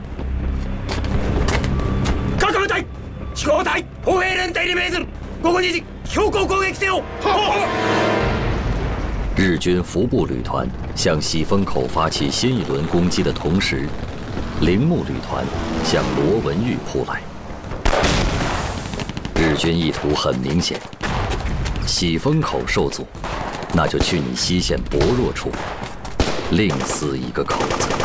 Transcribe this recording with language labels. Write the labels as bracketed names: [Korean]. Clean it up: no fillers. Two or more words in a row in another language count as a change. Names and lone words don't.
[Japanese] 各部隊、飛行隊、歩兵連隊に命ずる。午後2時、標高攻撃せよ。 [Chinese] 日军服部旅团向喜峰口发起新一轮攻击的同时，铃木旅团向罗文峪扑来。日军意图很明显，喜峰口受阻，那就去你西线薄弱处另撕一个口子。